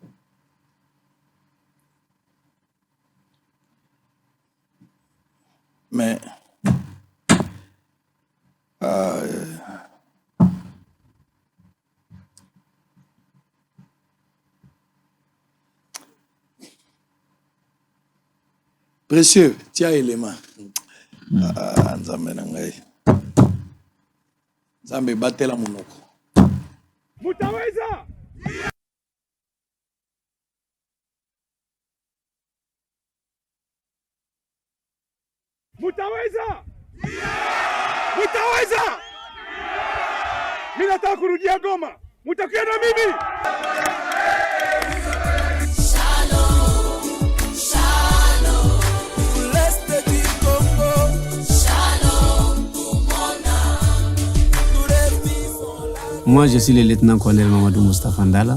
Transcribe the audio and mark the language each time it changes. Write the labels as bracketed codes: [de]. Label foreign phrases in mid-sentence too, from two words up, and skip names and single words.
[fr] Mais précieux, tiens élément. [ln] Nzambe na ngai. Nzambe batela monoko. [sw] Mutaweza! Mutaweza! Mutaweza! Mimi nataka kurudia Goma. Mutakuja na mimi. [fr] Moi, je suis le lieutenant-colonel Mamadou Moustapha Ndala.